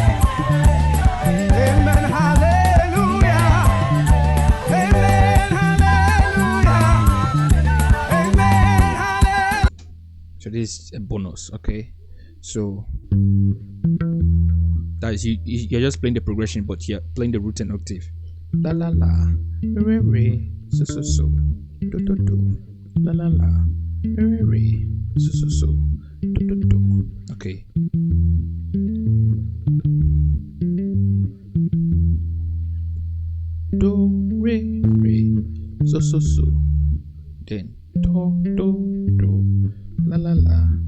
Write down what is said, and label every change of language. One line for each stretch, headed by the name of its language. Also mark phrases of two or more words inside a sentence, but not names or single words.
English: Amen, hallelujah. Amen, hallelujah. Amen, hallelujah. So this is a bonus. Okay, so that is you're just playing the progression, but you're playing the root and octave. La la la, re re, so so so, do do do, la la la, re re, so so so, do do do. Okay. Do re re, so so so, then do, la la la.